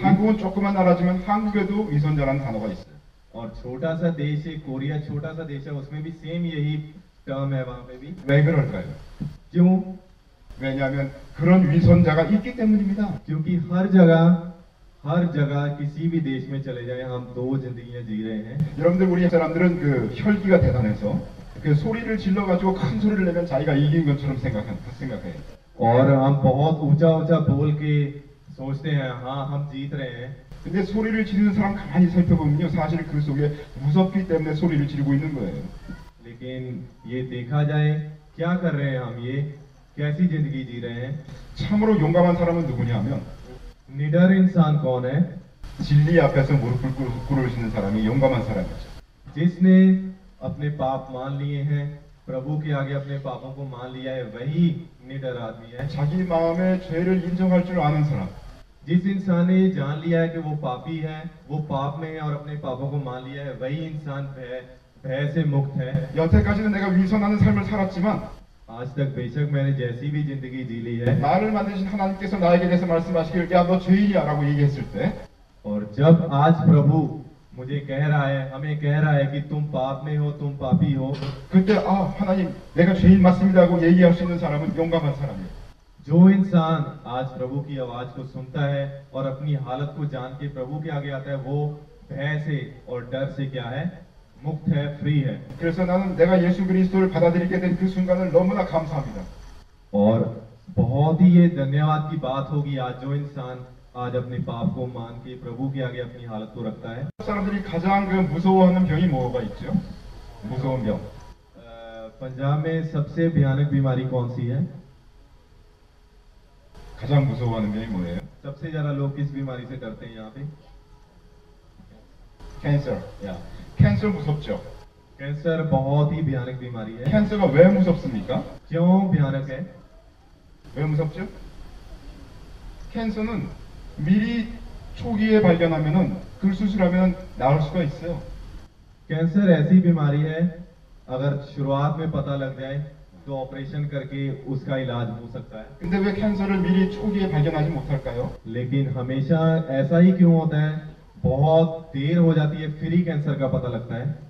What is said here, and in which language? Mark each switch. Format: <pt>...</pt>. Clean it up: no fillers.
<ko>한국은 조그만 나라지만 한국에도 위선자라는 단어가 있어요.</ko> <hi>और छोटा सा देश है कोरिया, छोटा सा देश है, उसमें भी सेम यही टर्म है वहाँ पे भी।</hi> <ko>왜 그럴까요?</ko> <hi>क्यों?</hi> <ko>왜냐하면 그런 위선자가 있기 때문입니다.</ko> <hi>क्योंकि हर जगह किसी भी देश में चले जाए हम दो जिंदगियां जी रहे हैं।</hi> <ko>여러분들 우리 사람들은 그 혈기가 대단해서 그 소리를 질러가지고 큰 소리를 내면 자기가 이긴 것처럼 생각해요.</ko> <hi>और हम बहुत ऊंचा बोल के सोचते हैं हाँ हम जीत रहे हैं।</hi> <ko>근데 소리를 지르는 사람 가만히 살펴보면요, 사실 그 속에 무섭기 때문에 소리를 지르고 있는 거예요.</ko> <hi>लेकिन ये देखा जाए क्या कर रहे हैं हम, ये कैसी जिंदगी जी रहे हैं?</hi> <ko>참으로 용감한 사람은 누구냐면</ko> <hi>निडर इंसान कौन है?</hi> <ko>진리 앞에서 무릎을 꿇으시는 사람이 용감한 사람이죠.</ko> <hi>जिसने अपने पाप मान लिए हैं, प्रभु के आगे अपने पापों को मान लिया है, वही निडर आदमी है।</hi> <ko>자기 마음의 죄를 인정할 줄 아는 사람.</ko> <hi>जिस इंसान ने जान लिया है कि वो पापी है, वो पाप में है और अपने पापों को मान लिया है, वही इंसान भय से मुक्त है।</hi> <ko>여태까지는 내가 위선하는 삶을 살았지만</ko> <hi>आज तक बेशक मैंने जैसी भी जिंदगी जी ली है,</hi> <ko>나를 만드신 하나님께서 나에게 대해서 말씀하시길 야 너 죄인이야 라고 얘기했을 때</ko> <hi>और जब आज प्रभु मुझे कह रहा है, हमें कह रहा है कि तुम पाप में हो, तुम पापी हो,</hi> <ko>그때 아 하나님 내가 죄인 맞습니다 하고 얘기할 수 있는 사람은 용감한 사람이에요.</ko> <hi>जो इंसान आज प्रभु की आवाज को सुनता है और अपनी हालत को जान के प्रभु के आगे आता है, वो भय से और डर से क्या है, मुक्त है, फ्री है।</hi> <ko>그래서 나는 내가 예수 그리스도를 받아들이게 된 그 순간을 너무나 감사합니다.</ko> <hi>और बहुत ही ये धन्यवाद की बात होगी आज जो इंसान आज अपने पाप को मान के प्रभु के आगे अपनी हालत को रखता है।</hi> <ko>사람들이 가장 그 무서워하는 병이 뭐가 있죠? 무서운 병.</ko> <hi>पंजाब में सबसे भयानक बीमारी कौन सी है?</hi> <ko>가장 무서워하는 병이 뭐예요?</ko> <hi>सबसे ज्यादा लोग किस बीमारी से डरते हैं यहाँ पे?</hi> <ko>캔서. 야, 캔서 무섭죠?</ko> <hi>कैंसर बहुत ही भयानक बीमारी है।</hi> <ko>캔서가 왜 무섭습니까?</ko> <hi>क्यों भयानक है?</hi> <ko>왜 무섭죠? 캔서는 미리 초기에 발견하면은 그 수술하면 나을 수가 있어요.</ko> <hi>कैंसर ऐसी बीमारी है, अगर शुरुआत में पता लग जाए तो ऑपरेशन करके उसका इलाज हो सकता है।</hi> <ko>근데 왜 캔서를 미리 초기에 발견하지 못할까요?</ko> <hi>लेकिन हमेशा ऐसा ही क्यों होता है? बहुत देर हो जाती है फिर ही कैंसर का पता लगता है।</hi>